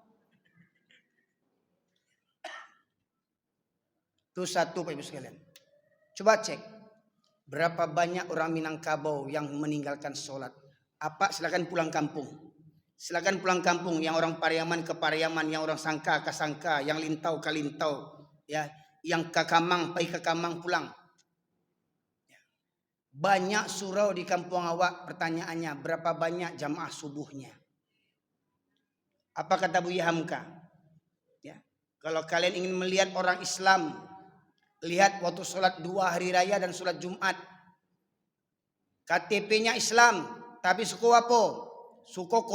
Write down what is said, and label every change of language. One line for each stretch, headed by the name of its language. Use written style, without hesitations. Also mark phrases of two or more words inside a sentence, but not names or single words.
Indonesian: Itu satu Pak Ibu sekalian. Coba cek berapa banyak orang Minangkabau yang meninggalkan sholat. Apa silakan pulang kampung. Silakan pulang kampung, yang orang Pariaman ke Pariaman, yang orang Sangka ke Sangka, yang Lintau ke Lintau, ya, yang ke Kamang,
Minangkabau: pai ke Kamang pulang.
Indonesian: Ya. Banyak surau di kampung awak, pertanyaannya berapa banyak jamaah subuhnya? Apa kata Buya Hamka? Ya. Kalau kalian ingin melihat orang Islam, lihat waktu sholat 2 hari raya dan sholat Jumat. KTP-nya Islam, tapi suku apa?